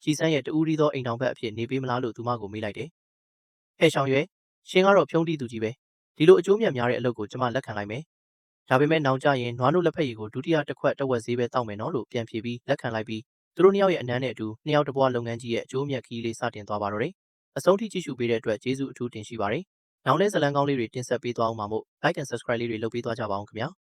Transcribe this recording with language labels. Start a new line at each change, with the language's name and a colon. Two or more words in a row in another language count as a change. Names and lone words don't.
Burmese: ကြည်စန်းရဲ့တူးရီသောအိမ်တော်ဘက်အဖြစ်နေပေးမလားလို့သူမကိုမေးလိုက်တယ်။ဟဲရှောင်ရဲရှင်ကတော့ဖြုံးတီးသူကြီးပဲ။ဒီလိုအကျိုးမြတ်များတဲ့အလုပ်ကိုကျွန်မလက်ခံလိုက်မယ်။ဒါပေမဲ့နောင်ကြရင်နွားနို့လက်ဖက်ရည်ကိုဒုတိယတစ်ခွက်တစ်ဝက်ဈေးပဲတောက်မယ်နော်လို့ပြန်ဖြေပြီးလက်ခံလိုက်ပြီးသူတို့နှစ်ယောက်ရဲ့အနမ်းနဲ့အတူနှစ်ယောက်တစ်ပွားလုပ်ငန်းကြီးရဲ့အကျိုးမြတ်ခီးလေးစတင်သွားပါတော့တယ်။အဆုံးထိကြည့်ရှုပေးတဲ့အတွက်ကျေးဇူးအထူးတင်ရှိပါတယ်။နောက်လဲဇလန်းကောင်းလေးတွေတင်ဆက်ပေးသွားအောင်ပါမို့
English: like and subscribe
Burmese: လေးတွေလုပ်ပေးသွားကြပါအောင်ခင်ဗျာ။